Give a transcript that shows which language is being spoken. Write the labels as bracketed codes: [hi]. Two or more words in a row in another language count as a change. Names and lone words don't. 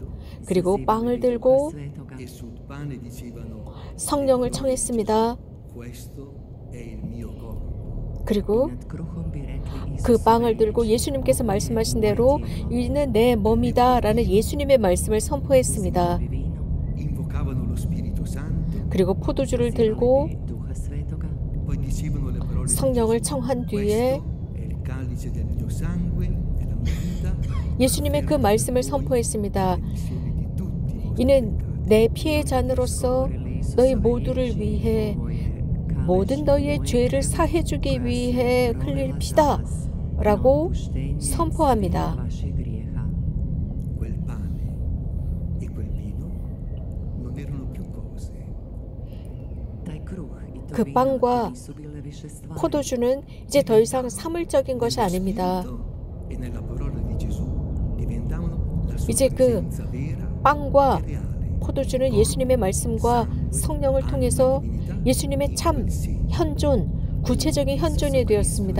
[ko] 그리고 빵을 들고 [it] e sul pane dicevano [ko] 성령을 청했습니다. [it] questo è il mio corpo. [ko] 그리고 [hr] Nad kruhom bi rekli [ko] 그 [hr] Isusove [ko] 빵을 들고 예수님께서 말씀하신 대로 이는 내 몸이다 라는 예수님의 말씀을 선포했습니다. [hr] riječi, vino, [it] Invocavano lo Spirito Santo, [ko] 그리고 포도주를 들고 [hr] Duha Svetoga, [it] poi dicevano le parole di [ko] 성령을 [it] Gesù. [ko] 청한 뒤에 [it] Questo è il calice del mio sangue, della mia vita. [ko] 예수님의 그 말씀을 선포했습니다. [it] Remissione di tutti i vostri [ko] 이는 [it] peccati. [ko] 내 피의 잔으로서 너희 모두를 위해 모든 너희의 죄를 사해주기 위해 흘릴 피다 라고 선포합니다. [it] Quel pane e quel vino non erano più cose, [ko] 그 빵과 포도주는 이제 더 이상 사물적인 것이 아닙니다. 이제 그 빵과 포도주는 예수님의 말씀과 성령을 통해서 예수님의 참 현존, 구체적인 현존이 되었습니다.